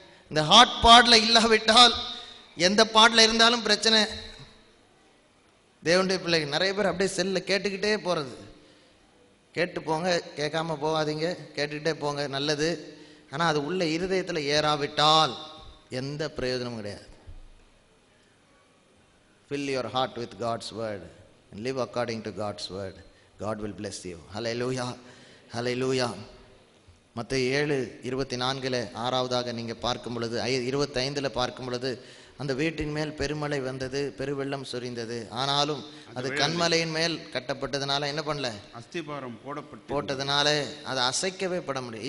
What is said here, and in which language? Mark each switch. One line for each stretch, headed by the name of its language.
Tamil: இந்த ஹார்ட் பாட்ல இல்லாவிட்டால் எந்த பாட்ல இருந்தாலும் பிரச்சனை. தேவனுடைய பிள்ளைகள் நிறைய பேர் அப்படியே செல்ல கேட்டுக்கிட்டே போறது. கேட்டு போங்க, கேட்காம போகாதீங்க, கேட்டுக்கிட்டே போங்க, நல்லது. ஆனால் அது உள்ள இருதயத்தில் ஏறாவிட்டால் எந்த பிரயோஜனமும் கிடையாது.
English: Fill your heart with God's word and live according to God's word. God will bless you. Hallelujah. Hallelujah.
Tamil: மத்தேயு 7:24 ஆறாவதாக நீங்கள் பார்க்கும் பொழுது 25 பார்க்கும் பொழுது அந்த வீட்டின் மேல் பெருமழை வந்தது, பெருவெள்ளம் சொரிந்தது. ஆனாலும் அது கண்மலையின் மேல் கட்டப்பட்டதுனால என்ன பண்ணல, அஸ்திபாரம் போட்டதுனால அதை அசைக்கவே பட முடியும்.